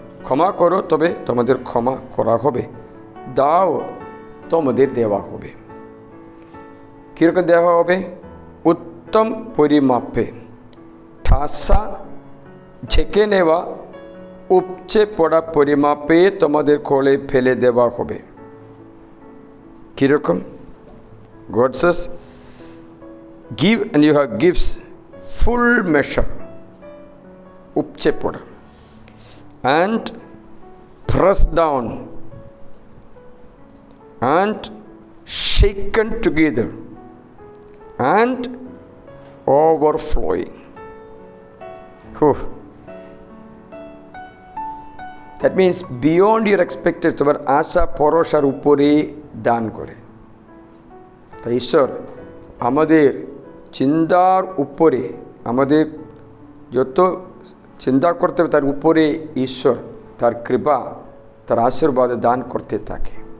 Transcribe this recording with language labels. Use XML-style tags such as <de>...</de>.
<bn>ক্ষমা করো, তবে তোমাদের ক্ষমা করা হবে। দাও, তোমাদের দেওয়া হবে। কীরকম দেওয়া হবে? উত্তম পরিমাপে, ঠাসা ঝেঁকে নেওয়া, উপচে পড়া পরিমাপে তোমাদের কোলে ফেলে দেওয়া হবে। কীরকম?</bn> <en>God says, give and you have gives full measure,</en> <bn>উপচে পড়া,</bn> <en>and pressed down and shaken together and overflowing. That means beyond your expected,</en> <bn>তোমার আশা ভরসার উপরে দান করে। তাই ঈশ্বর আমাদের চিন্তার উপরে, আমাদের যত চিন্তা করতে হবে তার উপরে ঈশ্বর তার কৃপা, তার আশীর্বাদ দান করতে থাকে।</bn>